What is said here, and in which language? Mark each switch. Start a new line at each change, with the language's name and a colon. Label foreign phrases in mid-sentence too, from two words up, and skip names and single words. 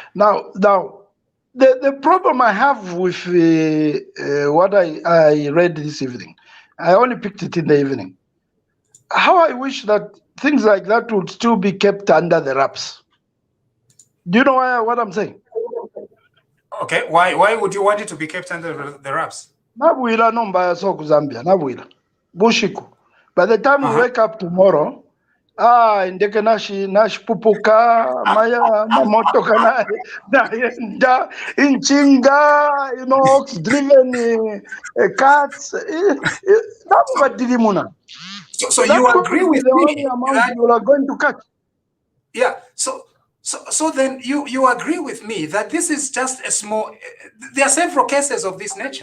English: Now, the problem I have with what I read this evening, I only picked it in the evening. How I wish that things like that would still be kept under the wraps. Do you know what I'm saying? Okay, why would you want it to be kept under the wraps?
Bemba: Nabuila nomba soku Zambia, Nabuila. Bushiku.
English: By the time we wake up tomorrow,
Bemba: Ndeke nashipupuka maya mamotoka naenda inchinga,
English: you know, ox driven cats. So That you agree could be with the only me amount that, you are going to catch. yeah, so then you agree with me that this is just a small, there are several cases of this nature.